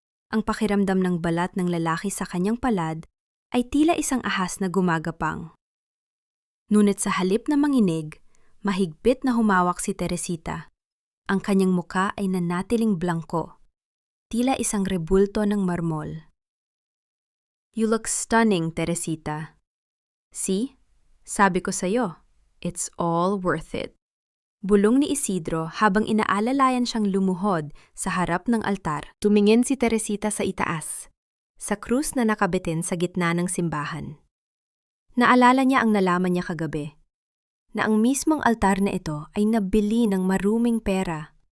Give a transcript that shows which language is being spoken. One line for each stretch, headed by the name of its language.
Filipino: Ang pakiramdam ng balat ng lalaki sa kanyang palad ay tila isang ahas na gumagapang. Ngunit sa halip na manginig, mahigpit na humawak si Teresita. Ang kanyang muka ay nanatiling blangko, tila isang rebulto ng marmol.
English: "You look stunning, Teresita. See?
Filipino: Sabi ko sa'yo,
English: it's all worth it."
Filipino: Bulong ni Isidro habang inaalalayan siyang lumuhod sa harap ng altar. Tumingin si Teresita sa itaas, sa krus na nakabitin sa gitna ng simbahan. Naalala niya ang nalaman niya kagabi, na ang mismong altar na ito ay nabili ng maruming pera.